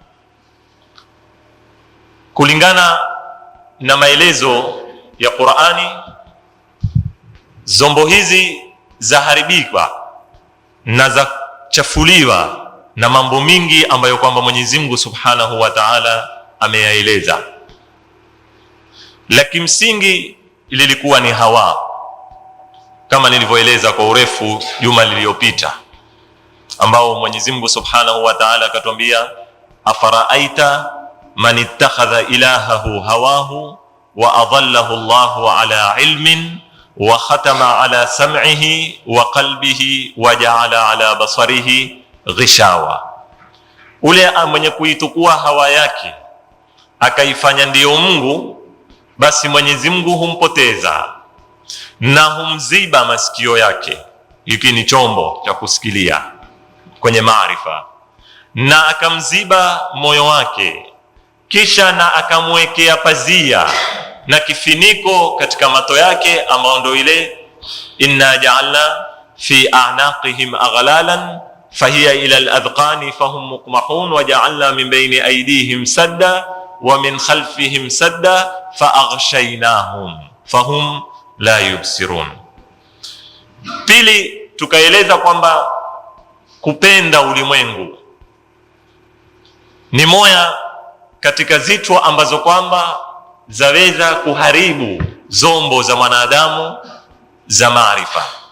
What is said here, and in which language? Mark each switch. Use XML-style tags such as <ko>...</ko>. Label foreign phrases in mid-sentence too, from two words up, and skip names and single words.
<sw>Kulingana na maelezo ya Qur'ani, zombo hizi zaharibika na zachafuliwa na mambo mingi ambayo kwamba Mwenyezi Mungu</sw> <ar>سبحانه وتعالى</ar> <sw>ameyaeleza. Lakini msingi lilikuwa ni hawa, kama nilivyoeleza kwa urefu juma lililopita, ambao Mwenyezi Mungu</sw> <ar>سبحانه وتعالى akatuambia: أفرأيت من اتخذ إلهه هواه وأضله الله على علم وختم على سمعه وقلبه وجعل على بصره غشاوة.</ar> <sw>Ule mwenye kuitukua hawa yake akaifanya ndiyo Mungu, basi Mwenyezi Mungu humpoteza na humziba masikio yake, hiki ni chombo cha kusikilia kwenye maarifa, na akamziba moyo wake, kisha na akamwekea pazia na kifiniko katika mato yake, ambao ndio ile</sw> <ar>إنا جعلنا في أعناقهم أغلالا فهي إلى الأذقان فهم مقمحون وجعلنا من بين أيديهم سدا ومن خلفهم سدا فأغشيناهم فهم لا يبصرون.</ar> <sw>Pili, tukaeleza kwamba kupenda ulimwengu ni moja katika zitu ambazo kwamba zaweza kuharibu zombo za mwanadamu za maarifa.</sw>